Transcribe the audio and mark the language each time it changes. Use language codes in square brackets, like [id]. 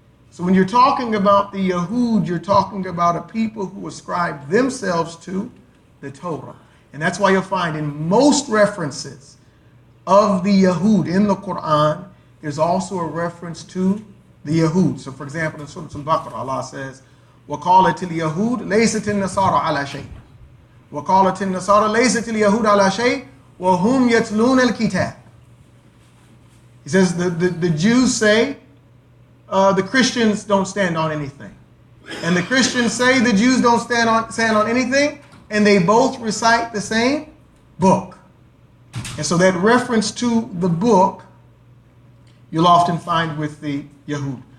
[en] So when you're talking about the Yahud, you're talking about a people who ascribe themselves to the Torah. And that's why you'll find in most references of the Yahud in the Quran, there's also a reference to the Yahud. So for example, in Surah Al-Baqarah, Allah says, [ar] وَقَالَتِ الْيَهُودُ لَيْسَتِ النَّصَارَى عَلَى شَيْءٍ وَقَالَتِ النَّصَارَى لَيْسَتِ الْيَهُودُ عَلَى شَيْءٍ وَهُمْ يَتْلُونَ الْكِتَابِ. [en] He says the Jews say the Christians don't stand on anything. And the Christians say the Jews don't stand on anything, and they both recite the same book. And so that reference to the book you'll often find with the Yahud.